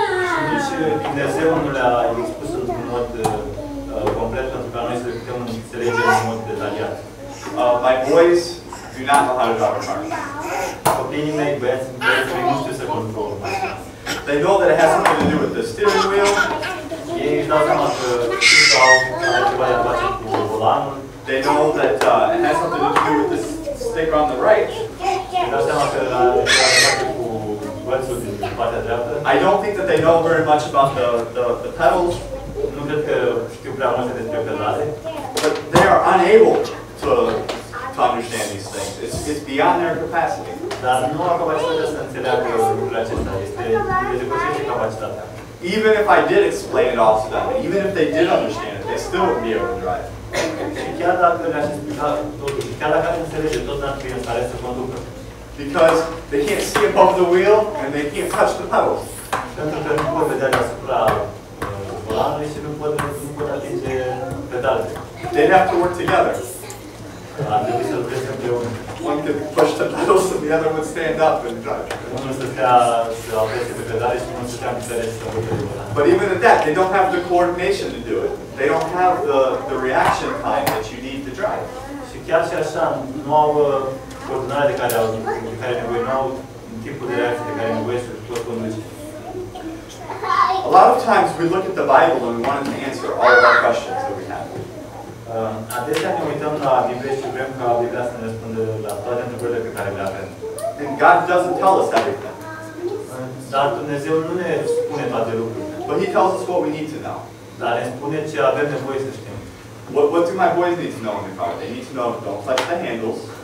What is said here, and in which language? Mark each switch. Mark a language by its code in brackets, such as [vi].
[ro] Și nici Dumnezeu nu le-a expus într-un mod complet pentru ca noi să le putem înțelege în mod detaliat. [en] My boys do not know how to drive a car. [ro] copiii mei, băieții mei, nu știu să conducă o mașină. [en] They know that it has something to do with the steering wheel. [ro] Ei își dau seama că știu că au ceva de a face cu volanul. [en] They know that it has something to do with the sticker on the right. [ro] Își dau seama că are ceva de a face cu bățul din partea dreaptă. [en] I don't think that they know very much about the pedals. [ro] Nu cred că știu prea multe despre pedale. [en] But they are unable to understand these things. It's beyond their capacity. [ro] Dar nu au capacitatea să înțeleagă lucrurile acestea. Este depășește capacitatea. [en] Even if I did explain it all to them, even if they did understand it, they still wouldn't be able to drive. [ro] Și chiar dacă le-aș explica totul, chiar dacă ar înțelege tot, n-ar fi în stare să conducă. [en] Because they can't see above the wheel and they can't touch the pedals. [ro] Pentru că nu pot vedea deasupra volanului și nu pot atinge pedalele. [en] They'd have to work together. [ro] Ar trebui să lucreze împreună. [en] One could push the pedals and the other would stand up and drive. [ro] Unul să stea să apese pe pedale și unul să stea în picioare și să urce de volan. [en] But even at that, they don't have the coordination to do it. They don't have the reaction time that you need to drive. [ro] Și chiar și așa, nu au coordonarea de care nevoie, nu au tipul de reacție de care nevoie să pot conduce. [en] A lot of times we look at the Bible and we want it to answer all of our questions that we have. [ro] Adesea ne uităm la Biblie și vrem ca Biblia să ne răspundă la toate întrebările pe care le avem. [en] And God doesn't tell us everything. [ro] Dar Dumnezeu nu ne spune toate lucrurile. [en] But He tells us what we need to know. [ro] Dar ne spune ce avem nevoie să știm. [en] What do my boys need to know in the car? They need to know don't touch the handles.